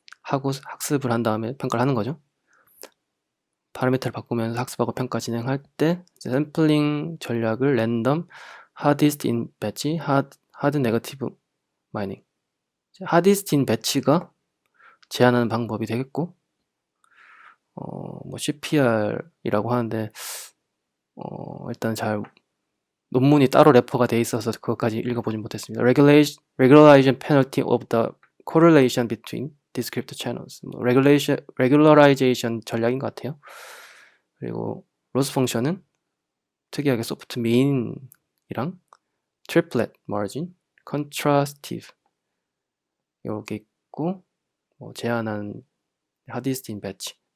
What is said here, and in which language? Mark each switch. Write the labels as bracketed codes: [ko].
[ko] 하고 학습을 한 다음에 평가를 하는 거죠. 파라미터를 바꾸면서 학습하고 평가 진행할 때 샘플링 전략을 랜덤, hardest in batch, hard negative mining. hardest in batch가 제한하는 방법이 되겠고, 뭐 CPR이라고 하는데, 일단 잘 논문이 따로 레퍼가 돼 있어서 그것까지 읽어보진 못했습니다. [en] Regularization penalty of the correlation between discrete channels. [ko] 뭐 regularization 전략인 것 같아요. 그리고 로스 펑션은 특이하게 소프트 mean이랑 triplet margin, contrastive 이렇게 있고, 제한한 hardest in batch.